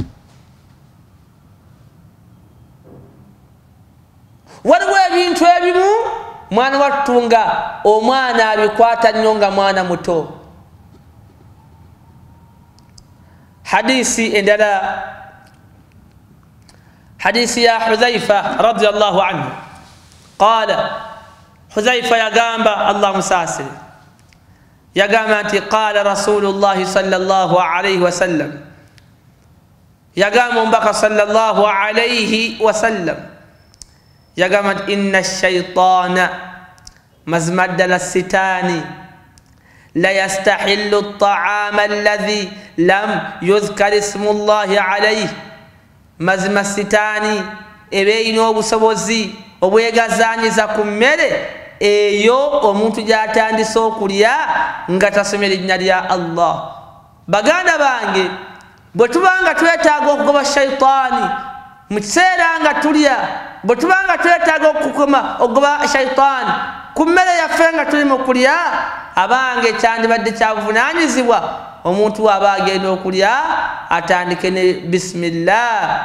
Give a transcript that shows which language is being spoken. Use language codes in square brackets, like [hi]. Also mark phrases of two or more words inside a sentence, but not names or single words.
[lg] Waliwo ebintu ebimu mwana wattu nga omwana abikwata nnyo nga mwana muto. Hadisi endala, hadisi ya [ar] حذيفة رضي الله عنه قال، حذيفة [lg] yagamba Allah musasiri yagamba nti [ar] قال رسول الله صلى الله عليه وسلم, [lg] yagamba mbaka [ar] صلى الله عليه وسلم [lg] yagamba nti [ar] إن الشيطان مزمدلا sitani لا يستحل الطعام الذي لم يذكر اسم الله عليه. [lg] Mazima sitani ebeeyina obusobozi obwegazanyiza ku mmere eyo omuntu gy'atandise okulya nga tasomye linnya lya Allah. Baganda bange, bwe tubanga twetaaga okugoba shaytaani mu kiseera nga tulya, bwe tubanga twetaaga okugoba shaytaani ku mmere yaffe nga tuli mu kulya, abange kyandibadde kyabuvunaanyizibwa omuntu aba agenda okulya atandike ne bismillah.